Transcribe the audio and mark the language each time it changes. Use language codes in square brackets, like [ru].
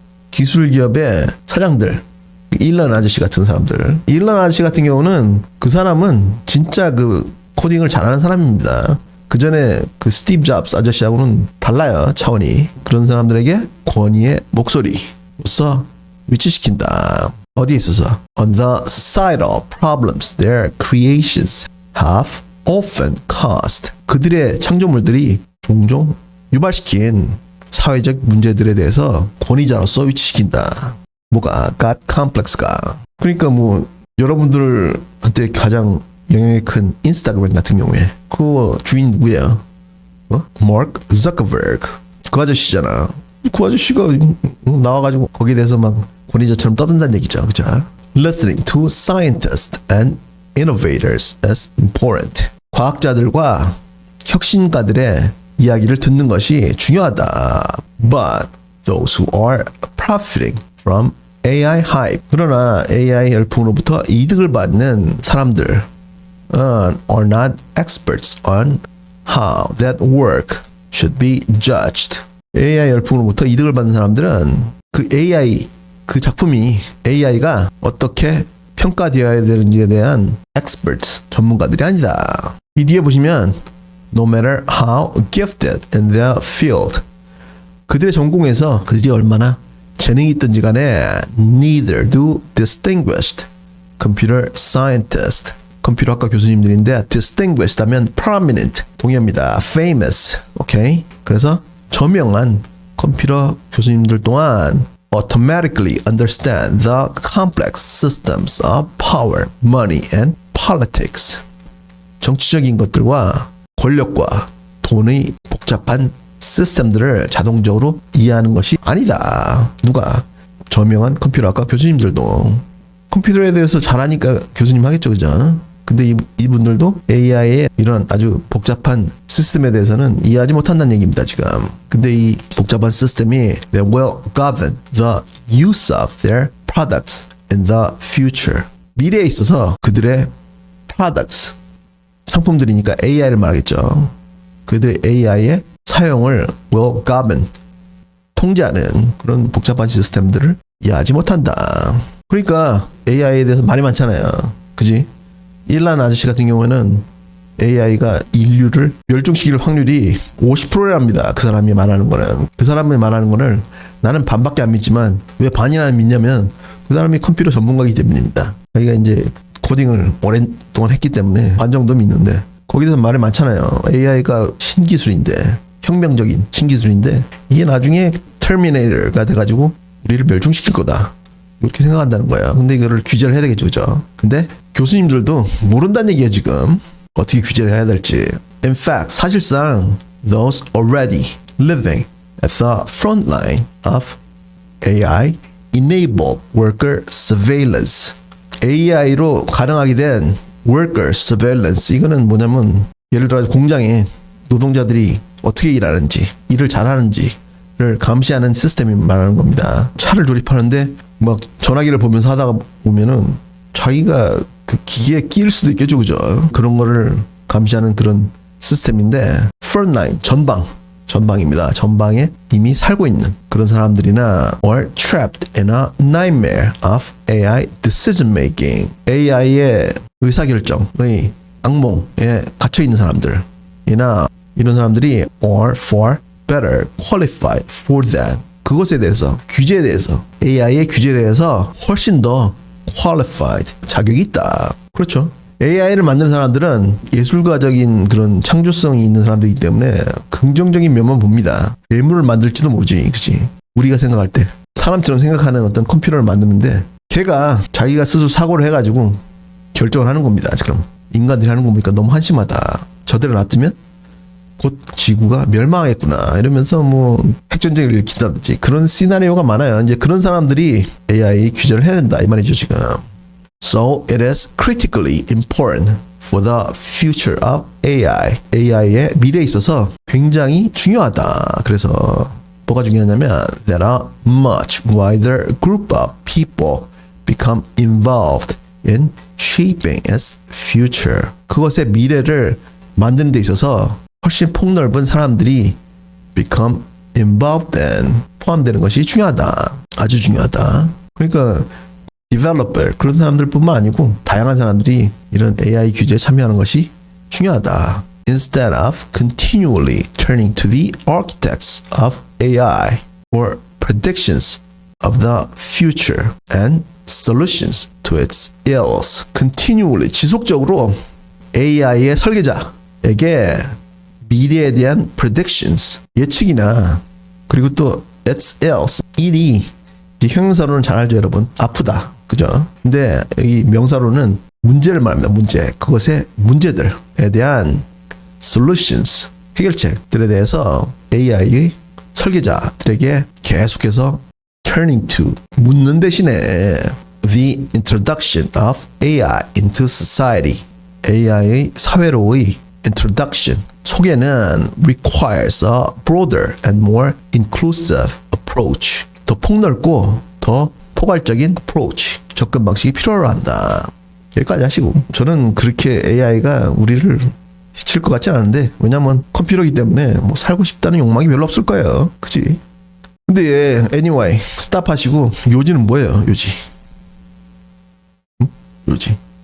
[ko] 기술기업의 사장들, 일론 아저씨 같은 사람들. 일론 아저씨 같은 경우는 그 사람은 진짜 그 코딩을 잘하는 사람입니다. 그 전에 그 스티브 잡스 아저씨하고는 달라요, 차원이. 그런 사람들에게 권위의 목소리로서 위치시킨다. 어디에 있어서? [en] On the societal problems their creations have often caused. [ko] 그들의 창조물들이 종종 유발시킨 사회적 문제들에 대해서 권위자로서 위치시킨다. 뭐가? God complex가. 그러니까 뭐 여러분들한테 가장 영향이 큰 인스타그램 같은 경우에 그 주인 누구예요? 마크 자커버그. 그 아저씨잖아. 그 아저씨가 나와가지고 거기에 대해서 막 권위자처럼 떠든다는 얘기죠. 그죠? [en] Listening to scientists and innovators is important. [ko] 과학자들과 혁신가들의 이야기를 듣는 것이 중요하다. [en] But those who are profiting from AI hype. [ko] 그러나 AI 열풍으로부터 이득을 받는 사람들 [en] are not experts on how that work should be judged. [ko] AI 열풍으로부터 이득을 받는 사람들은 그 AI, 그 작품이 AI가 어떻게 평가되어야 되는지에 대한 experts, 전문가들이 아니다. 이 뒤에 보시면 [en] No matter how gifted in their field. [ko] 그들의 전공에서 그들이 얼마나 재능이 있든지 간에 [en] neither do distinguished computer scientists. [ko] 컴퓨터학과 교수님들인데 distinguished 하면 prominent 동의합니다. famous. 오케이. 그래서 저명한 컴퓨터 교수님들 또한 [en] automatically understand the complex systems of power, money, and politics. [ko] 정치적인 것들과 권력과 돈의 복잡한 시스템들을 자동적으로 이해하는 것이 아니다. 누가? 저명한 컴퓨터학과 교수님들도. 컴퓨터에 대해서 잘하니까 교수님 하겠죠, 그죠? 근데 이분들도 AI의 이런 아주 복잡한 시스템에 대해서는 이해하지 못한다는 얘기입니다, 지금. 근데 이 복잡한 시스템이 [en] they will govern the use of their products in the future. [ko] 미래에 있어서 그들의 products, 상품들이니까 AI를 말하겠죠. 그들의 AI의 사용을 [en] will govern, [ko] 통제하는 그런 복잡한 시스템들을 이해하지 못한다. 그러니까 AI에 대해서 말이 많잖아요. 그지? 일란 아저씨 같은 경우에는 AI가 인류를 멸종시킬 확률이 50%랍니다. 그 사람이 말하는 거는. 그 사람이 말하는 거를 나는 반밖에 안 믿지만 왜 반이나 믿냐면 그 사람이 컴퓨터 전문가이기 때문입니다. 자기가 이제 코딩을 오랫동안 했기 때문에 반 정도 믿는데 거기서 말이 많잖아요. AI가 신기술인데 혁명적인 신기술인데 이게 나중에 터미네이터가 돼가지고 우리를 멸종시킬 거다. 이렇게 생각한다는 거야. 근데 이거를 규제를 해야 되겠죠, 그죠? 근데 교수님들도 모른다는 얘기야, 지금. 어떻게 규제를 해야 될지. [en] In fact, [ko] 사실상 [en] those already living at the front line of AI enabled worker surveillance. [ko] AI로 가능하게 된 worker surveillance. 이거는 뭐냐면 예를 들어 공장에 노동자들이 어떻게 일하는지, 일을 잘하는지를 감시하는 시스템이 말하는 겁니다. 차를 조립하는데 막 전화기를 보면서 하다가 보면은 자기가 그 기계에 끼일 수도 있겠죠, 그죠? 그런 거를 감시하는 그런 시스템인데 frontline, 전방입니다. 전방에 이미 살고 있는 그런 사람들이나 [en] or trapped in a nightmare of AI decision making. [ko] AI의 의사결정의 악몽에 갇혀 있는 사람들이나 이런 사람들이 [en] or for better qualified for that. [ko] 그것에 대해서, 규제에 대해서, AI의 규제에 대해서 훨씬 더 qualified, 자격이 있다. 그렇죠. AI를 만드는 사람들은 예술가적인 그런 창조성이 있는 사람들이기 때문에 긍정적인 면만 봅니다. 괴물을 만들지도 모르지, 그치? 우리가 생각할 때 사람처럼 생각하는 어떤 컴퓨터를 만드는데 걔가 자기가 스스로 사고를 해가지고 결정을 하는 겁니다. 지금 인간들이 하는 거 보니까 너무 한심하다. 저대로 놔두면 곧 지구가 멸망하겠구나 이러면서 뭐 핵전쟁을 일으킨다든지 그런 시나리오가 많아요. 이제 그런 사람들이 AI 규제를 해야 된다 이 말이죠, 지금. [en] So it is critically important for the future of AI. [ko] AI의 미래에 있어서 굉장히 중요하다. 그래서 뭐가 중요하냐면 [en] that a much wider group of people become involved in shaping its future. [ko] 그것의 미래를 만드는 데 있어서 훨씬 폭넓은 사람들이 [en] become involved in [ko] 포함되는 것이 중요하다. 아주 중요하다. 그러니까 developer 그런 사람들뿐만 아니고 다양한 사람들이 이런 AI 규제에 참여하는 것이 중요하다. [en] Instead of continually turning to the architects of AI for predictions of the future and solutions to its ills. [ko] continually 지속적으로 AI의 설계자에게 미래에 대한 predictions, 예측이나 그리고 또 [en] its ills, [ko] 일이 형용사로는 잘 알죠, 여러분. 아프다. 그죠? 근데 여기 명사로는 문제를 말합니다. 문제. 그것의 문제들에 대한 solutions, 해결책들에 대해서 AI의 설계자들에게 계속해서 turning to, 묻는 대신에 [en] the introduction of AI into society, [ko] AI의 사회로의 introduction, 소개는 [en] requires a broader and more inclusive approach. [ko] 더 폭넓고 더 포괄적인 approach, 접근 방식이 필요로 한다. 여기까지 하시고 저는 그렇게 AI가 우리를 해칠 것 같지 않은데 왜냐면 컴퓨터이기 때문에 뭐 살고 싶다는 욕망이 별로 없을 거예요. 그치? 근데 예, anyway 스탑 하시고 요지는 뭐예요? 요지. 응? 요지.